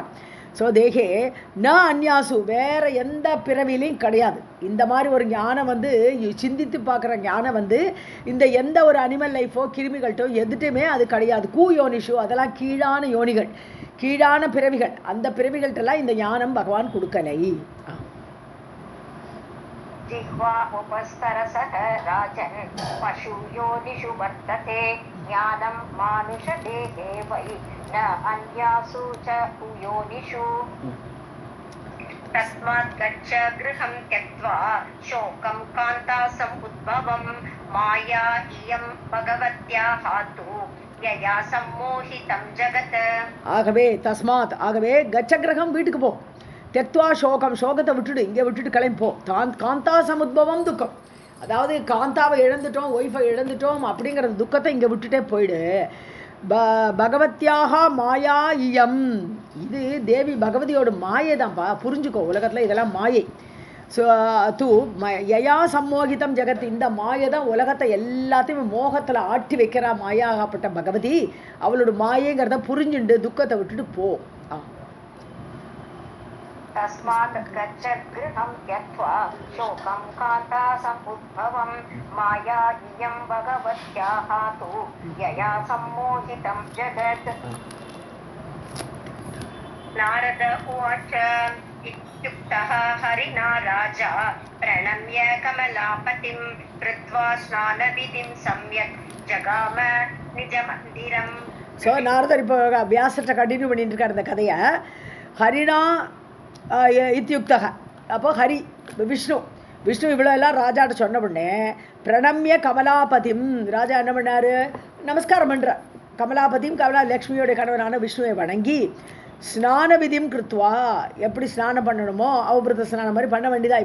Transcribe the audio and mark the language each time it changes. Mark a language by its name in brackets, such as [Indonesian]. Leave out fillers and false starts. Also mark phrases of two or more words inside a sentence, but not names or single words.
[Tamil] ஸோ [Sanskrit] देहे न अन्यासु, [Tamil] வேறு எந்த பிறவிலையும் கிடையாது. இந்த மாதிரி ஒரு ஞானம் சிந்தித்து பார்க்குற ஞானம் இந்த எந்த ஒரு [English] animal life [Tamil] கிருமிகள்ட்டோ எதுட்டுமே அது கிடையாது. கூயோனிஷு, அதெல்லாம் கீழான யோனிகள், கீழான பிறவிகள். அந்த பிறவிகள்ட்டெல்லாம் இந்த ஞானம் பகவான் கொடுக்கலை. [Sanskrit] जिह्वा उपस्तरसः राजन् पशुयोनिषु वर्तते ज्ञानं मानुषदेहे वै न अन्यासु च योनिषु. तस्मात् गच्छ गृहं त्यक्त्वा शोकं कान्तासमुद्भवं माया इयं भगवत्याः तु यया सम्मोहितं जगत्. [Tamil] ஆகவே தஸ்மாத், ஆகவே [Sanskrit] गच्छ गृहम्, [Tamil] வீட்டுக்கு போ. [Sanskrit] त्यक्त्वा शोकम्, [Tamil] சோகத்தை விட்டுட்டு இங்கே விட்டுட்டு கிளம்பிப்போ. [Sanskrit] कान्ता समुद्भवम् [Tamil] துக்கம், அதாவது காந்தாவை இழந்துட்டோம், ஒய்ஃபை இழந்துட்டோம் அப்படிங்கிற துக்கத்தை இங்கே விட்டுட்டே போயிடு. [Sanskrit] भगवत्याः माया इयम्, [Tamil] இது தேவி பகவதியோட மாயை தான்ப்பா, புரிஞ்சுக்கோ. உலகத்தில் இதெல்லாம் மாயை. ஸோ [Sanskrit] तु यया सम्मोहितं जगत्, [Tamil] இந்த மாயை தான் உலகத்தை எல்லாத்தையும் மோகத்தில் ஆட்டி வைக்கிறா மாயாகப்பட்ட பகவதி. அவளோட மாயைங்கிறத புரிஞ்சுண்டு துக்கத்தை விட்டுட்டு போ. [Sanskrit] तस्मात् गच्छ गृहं त्यक्त्वा शोकं कान्तासमुद्भवं माया इयं भगवत्याः तु यया सम्मोहितं जगत्. नारद उवाच इत्युक्तः हरिणा राजा प्रणम्य कमलापतिं कृत्वा स्नानविधिं सम्यक् जगाम निजमन्दिरम्. [Tamil] ஸோ நாரதர் இப்போ வியாசத்தை கண்டினியூ பண்ணிட்டு இருக்கார் இந்த கதையை. [Sanskrit] हरिणा इत्युक्तः, [Tamil] அப்போ ஹரி விஷ்ணு இவ்வளோ எல்லாம் ராஜாட்ட சொன்ன உடனே [Sanskrit] प्रणम्य कमलापतिम्, [Tamil] ராஜா என்ன பண்ணார், நமஸ்காரம் பண்ணுறார். கமலாபதியும் லக்ஷ்மியோடைய கணவனான விஷ்ணுவை வணங்கி ஸ்நான விதியும் கிருத்வா, எப்படி ஸ்நானம் பண்ணணுமோ அவபிரத ஸ்நானம் மாதிரி பண்ண வேண்டியதா.